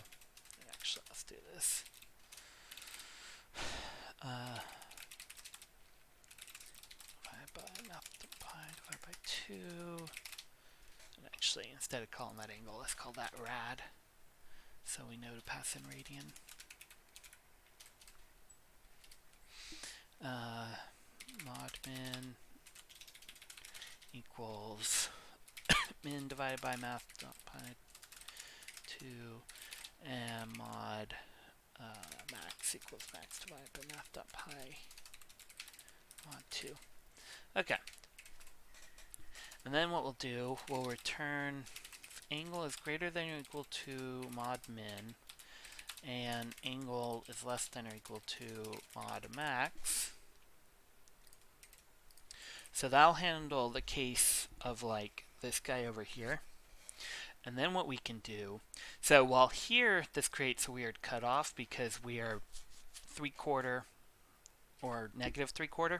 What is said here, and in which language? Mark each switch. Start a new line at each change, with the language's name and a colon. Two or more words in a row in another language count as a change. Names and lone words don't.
English: Actually, let's do this. Divided by math.pi divided by 2. And actually, instead of calling that angle, let's call that rad. So we know to pass in radian. Mod min equals min divided by math.pi 2, and mod max equals max divided by math.pi mod 2. Okay. And then what we'll do, we'll return if angle is greater than or equal to mod min, and angle is less than or equal to mod max. So that'll handle the case of like this guy over here. And then what we can do, so while here this creates a weird cutoff because we are 3/4 or negative 3/4.